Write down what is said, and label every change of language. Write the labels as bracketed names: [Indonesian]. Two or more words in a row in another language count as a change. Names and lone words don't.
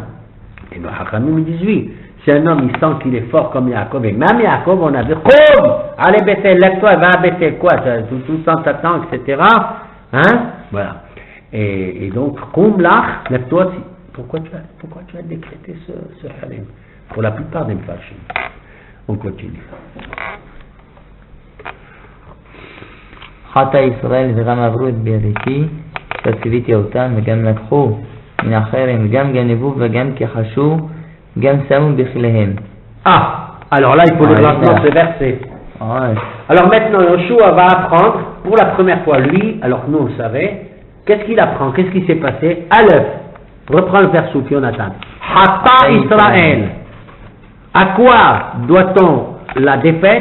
[French] Et nos Hachamim me disent oui. Si un homme il sent qu'il est fort comme Yaakov, et même Yaakov, on a dit allez Bethel, lève-toi, va à Bethel, quoi, tout le temps t'attends, etc. Hein? Voilà. Et donc, comme là, lève-toi, pourquoi tu as décrété ce harem? Pour la plupart des mfashim. On continue. [Hebrew] חטא ישראל וגם עברו את בריתי, שציוויתי אותם וגם לקחו מן החרם וגם גנבו וגם כחשו גם שמו בכליהם. [French] Ah, alors là il faut le maintenant ce verset. Ouais. Alors maintenant Yoshua va apprendre pour la première fois lui, alors que nous on le savait, qu'est-ce qu'il apprend, qu'est-ce qui s'est passé? Aleph, reprends le verset Jonathan. [Hebrew] חטא ישראל. [French] À quoi doit-on la défaite?